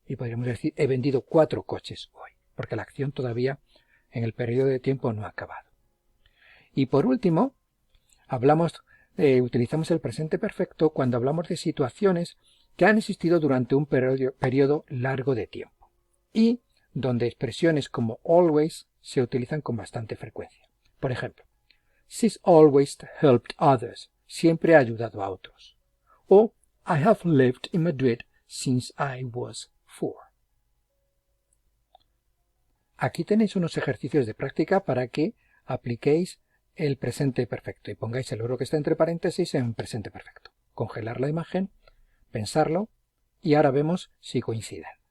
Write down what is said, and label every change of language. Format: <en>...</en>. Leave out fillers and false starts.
<es>Y podríamos decir, he vendido 4 coches hoy, porque la acción todavía en el periodo de tiempo no ha acabado. Y por último, utilizamos el presente perfecto cuando hablamos de situaciones que han existido durante un periodo largo de tiempo y donde expresiones como always se utilizan con bastante frecuencia. Por ejemplo,</es> <en>she's always helped others.</en> <es>Siempre ha ayudado a otros.</es> <en>O I have lived in Madrid since I was 4.</en> <es>Aquí tenéis unos ejercicios de práctica para que apliquéis el presente perfecto y pongáis el verbo que está entre paréntesis en presente perfecto. Congelar la imagen, pensarlo y ahora vemos si coinciden.</es>